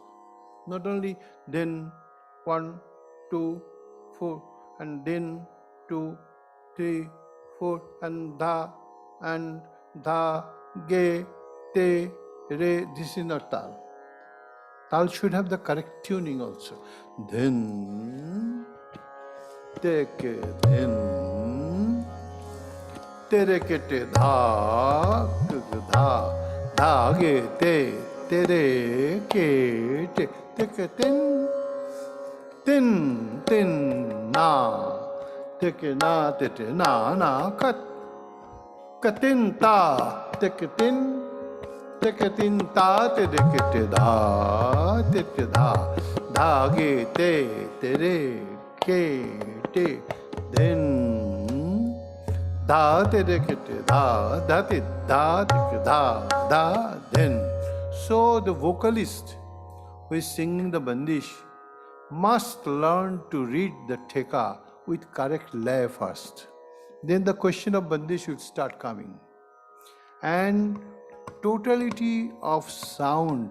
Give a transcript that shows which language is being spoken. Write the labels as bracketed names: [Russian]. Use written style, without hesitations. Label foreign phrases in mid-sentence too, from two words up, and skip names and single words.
[English] Not only then 1, 2, 4 and then 2, 3, 4 and dha, ge, te, re. This is not tal. Tal should have the correct tuning also. Then, teke, then, tere ke te dha, dha ge te, tere ke te, teke tin, na, teke na, tete na, katin ta, teke tin ta, te dha ge te, tere ke te, then da te da te da, then. So the vocalist who is singing the Bandish must learn to read the theka with correct lay first. Then the question of Bandish will start coming. And totality of sound.